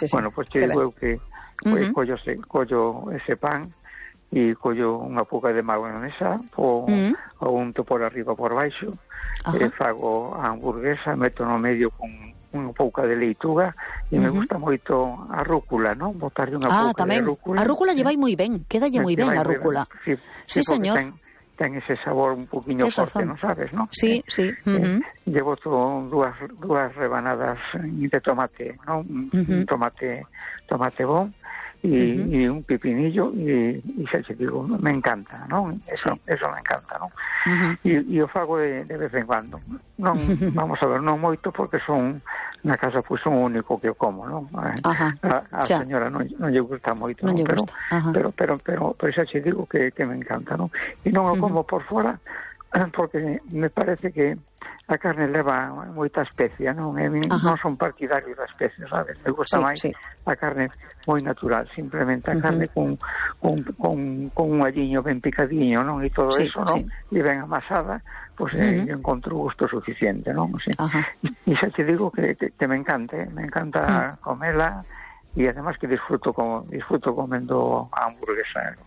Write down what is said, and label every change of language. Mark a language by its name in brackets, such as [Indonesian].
[Spanish] Bueno, pues te digo que pues, collo ese pan y collo una poca de mayonesa o unto por arriba o por baixo. [Galician] Fago a hamburguesa, meto no medio con unha pouca de leituga e me gusta moito a rúcula, non? Botarlle unha pouca tamén. De rúcula. A rúcula lle vai moi ben, quédalle moi ben a rúcula. [Spanish] Sí, señor. [Galician] Ten ese sabor un poquinho forte, non sabes, non? Sí. Lle boto dúas rebanadas de tomate, non? Tomate bon e un pepinillo e xa che digo, me encanta, non? Eso me encanta, non? E o fago de vez en cuando. Non, vamos a ver, non moito porque son na casa pois son o único que como, non? A señora non lle gusta moito, non gusta. Pero xa che digo que me encanta, non? E non o como por fora porque me parece que a carne leva moita especia, non? Non son partidario da especia, sabes? Me gusta máis a carne moi natural, simplemente a carne con un alliño ben picadiño, non? E todo eso, non? E ben amasada, pois eu encontro gusto suficiente, non? E xa te digo que te me encanta, me encanta comela e además que disfruto comendo a hamburguesa, non?